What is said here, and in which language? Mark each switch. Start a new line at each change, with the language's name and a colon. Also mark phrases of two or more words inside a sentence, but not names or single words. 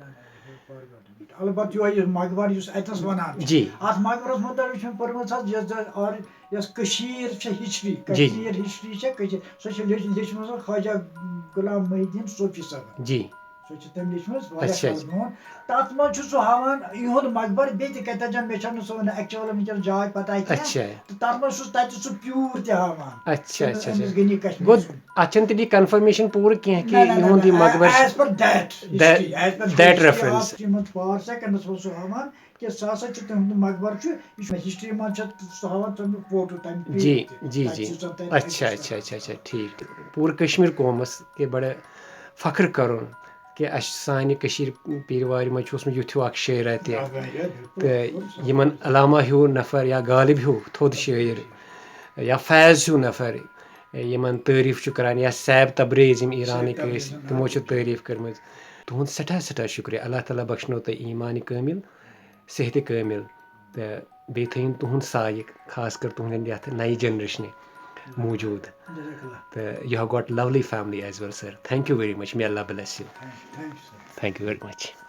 Kashmiri: البتہ یہِ مقبر یُس اتنس ونان چھِ، اتھ مقبرس مُتعلق چھِ پٔرمٕژ حظ یۄس کٔشیٖر چھےٚ ہسٹری، کشمیٖر ہسٹری چھےٚ سۄ چھِ لیٖچھمٕژ خواجہ غلام محی الدیٖن صوفی صٲبن، سو چھ تم لیچمس واریاہ کال برونٛٹھ تتھ منٛز چھُ سُہ ہاوان یِہُنٛد مقبر بیٚیہِ تہِ کتٮ۪ن جان مےٚ چھَنہٕ سُہ ایکچُوَل وٕنکٮ۪س جاے پتہ کینٛہہ تہٕ تتھ منٛز چھُس تتہِ سُہ پیوٗر تہِ ہاوان أمِس غنی کشمیٖر سُنٛد اتھ چھنہٕ تیٚلہِ کنفرمیشن پوٗرٕ کینٛہہ کہِ یِہُنٛد یہِ مقبر
English: as per that reference part seconds
Kashmiri: منٛز سُہ ہاوان کہ سُہ ہسا چھُ تِہُنٛد مقبر چھُ یہِ چھُ ہسٹری منٛز چھُ سُہ ہاوان تمیُک فوٹو تمہِ
Urdu: جی جی جی اچھا اچھا اچھا اچھا ٹھیٖک
Kashmiri: پوٗرٕ کشمیٖر قومس کہ بڑٕ فخر کرُن کہ اسہِ سانہِ کٔشیٖر پیٖروارِ منٛز چھُ اوسمُت یُتھ ہیوٗ اکھ شٲعرا تہِ تہٕ یِمن علامہ ہیوٗ نفر یا غالب ہیوٗ تھوٚد شٲعر یا فیض ہیوٗ نفر یِمن تعریٖف چھُ کران یا سیب تبریز یِم ایرانٕکۍ ٲسۍ تِمو چھِ تعریٖف کٔرمٕژ تُہُنٛد سٮ۪ٹھاہ سٮ۪ٹھاہ شُکریہ اللہ تعالیٰ بخشنو تۄہہِ ایٖمانہِ کٲمِل صحتِ کٲمِل تہٕ بیٚیہِ تھٲیِن تُہُنٛد سایہِ خاص کر تُہنٛدٮ۪ن یتھ نَیہِ جنریشنہِ موٗجوٗد تہٕ
English: you have got lovely family as well sir thank you very much may Allah bless you thank you very much